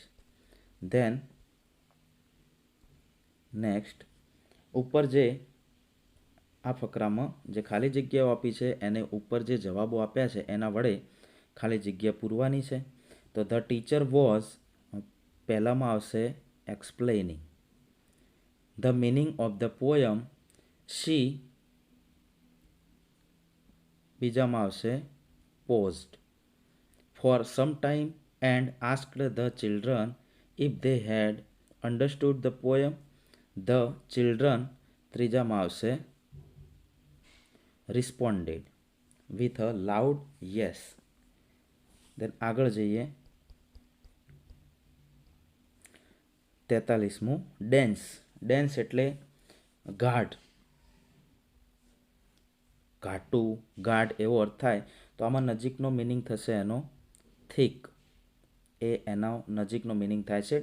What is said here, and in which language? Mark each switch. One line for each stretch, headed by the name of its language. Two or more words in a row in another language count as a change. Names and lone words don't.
English: then next
Gujarati: ઉપર જે આ ફકરામાં જે ખાલી જગ્યાઓ આપી છે એને ઉપર જે જવાબો આપ્યા છે એના વડે ખાલી જગ્યા પૂરવાની છે.
English: તો the teacher was
Gujarati: પહેલામાં આવશે
English: explaining the meaning of the poem.
Gujarati: શી બીજામાં આવશે પોઝ્ડ.
English: for some time and asked the children if they had understood the poem. The children
Gujarati: ત્રીજામાં આવશે
English: responded with a loud yes.
Gujarati: Then આગળ જઈએ 43મું ડેન્સ. ડેન્સ એટલે ગાઢ, ઘાટું, ગાઢ એવો અર્થ થાય. તો આમાં નજીકનો મિનિંગ થશે એનો થીક. એ એનો નજીકનો મિનિંગ થાય છે.